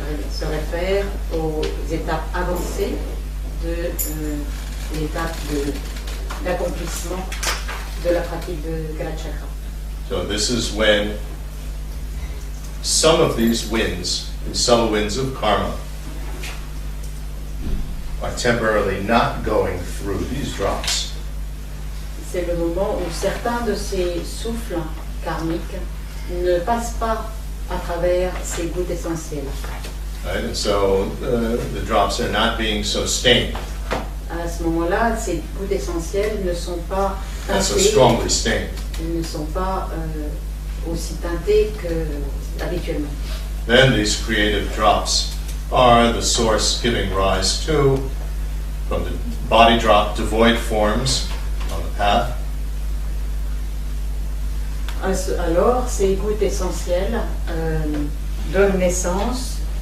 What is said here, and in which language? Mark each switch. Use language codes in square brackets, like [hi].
[fr] se réfère aux étapes avancées de l'étape d'accomplissement de la pratique de Kalachakra. [en] So this is when some of these winds, the subtle winds of karma, are temporarily not going through these drops. [fr] C'est le moment où certains de ces souffles karmiques ne passent pas à travers ces gouttes essentielles. [en] Right? And so the drops are not being so stained, [fr] À ce moment-là, ces gouttes essentielles ne sont pas [en] and so [fr] teintées, [en] strongly stained. [fr] elles ne sont pas aussi teintées qu'habituellement. [en] Then these creative drops are the source giving rise to, from the body drop, devoid forms on the path. [fr] Alors, ces gouttes essentielles donnent naissance